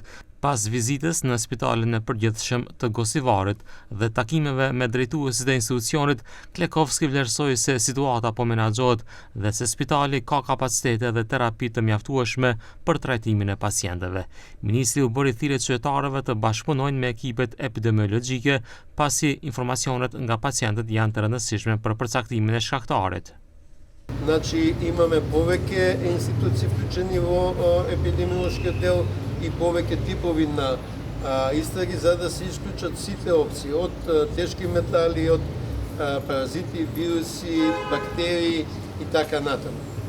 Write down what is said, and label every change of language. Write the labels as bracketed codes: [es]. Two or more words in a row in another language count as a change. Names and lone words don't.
[sq] Pas vizitës në spitalin e përgjithshëm të Gosivarit dhe takimeve me drejtuesit e institucionit, Klekovski vlerësoi se situata po menaxhohet dhe se spitali ka kapacitete dhe terapi të mjaftueshme për trajtimin e pacientëve. Ministri u bëri thirrje qytetarëve të bashkëpunojnë me ekipet epidemiologjike pasi informacionet nga pacientët janë të rëndësishme për përcaktimin e shkaktarit. [mk] Значи имаме повеќе институции вклучени во епидемиолошкиот дел и повеќе типови на истраги за да се исклучат сите опции од тешки метали, од паразити, вируси, бактерии и така натаму.